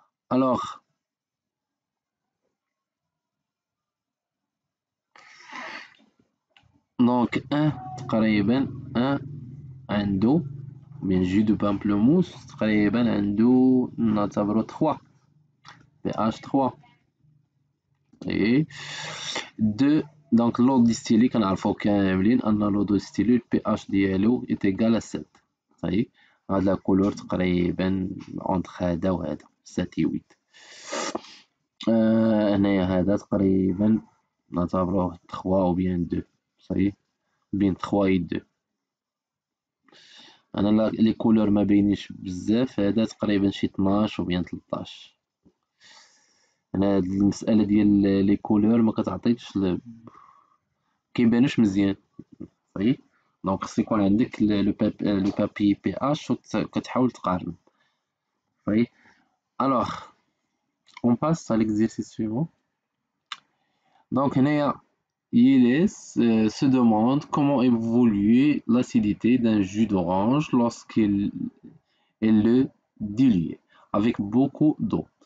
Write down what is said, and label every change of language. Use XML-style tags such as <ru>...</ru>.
<fr>Alors, donc 1 تقريبا 1 عنده من jus de pamplemousse تقريبا عنده نعتبرو 3 pH 3 et 2 donc l'eau distillée</fr> <ar>كنعرفو كاملين ان</ar> <fr>l'eau distillée pH ديالو est égal à 7 صحيح.</fr> <ar>هاد لا كولور تقريبا entre هذا وهذا 7 و 8. هنايا هذا تقريبا نعتبروه 3 ou bien 2 صحيح بين 3 و 2. انا لي كولور ما باينينش بزاف، هذا تقريبا شي 12 ou bien 13. انا هاد المساله ديال لي كولور ما كتعطيكش كيبانوش مزيان صحيح. دونك خص يكون عندك لو بابي بي اش وكتحاول تقارن صحيح.</ar> <fr>الوغ on passe à l'exercice suivant. Donc Iles se demande comment évolue l'acidité d'un jus d'orange lorsqu'il est le dilué avec beaucoup d'eau.</fr>